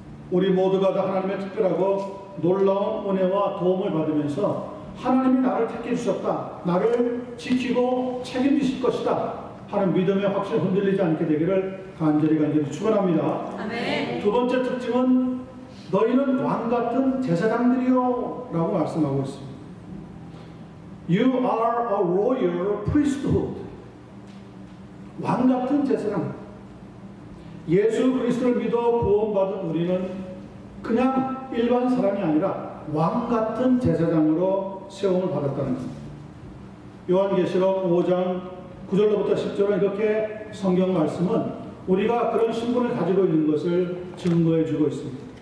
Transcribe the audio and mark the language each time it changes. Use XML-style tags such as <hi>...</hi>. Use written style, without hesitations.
<ko>우리 모두가 다 하나님의 특별하고 놀라운 은혜와 도움을 받으면서 하나님이 나를 택해 주셨다, 나를 지키고 책임지실 것이다 하는 믿음의 확신이 흔들리지 않게 되기를 간절히 축원합니다. 아멘. 두 번째 특징은 너희는 왕같은 제사장들이요 라고 말씀하고 있습니다.</ko> <en>You are a royal priesthood.</en> <ko>왕같은 제사장. 예수 그리스도를 믿어 구원받은 우리는 그냥 일반 사람이 아니라 왕같은 제사장으로 세움을 받았다는 겁니다. 요한계시록 5장 9절로부터 10절은 이렇게 성경 말씀은 우리가 그런 신분을 가지고 있는 것을 증거해 주고 있습니다.</ko>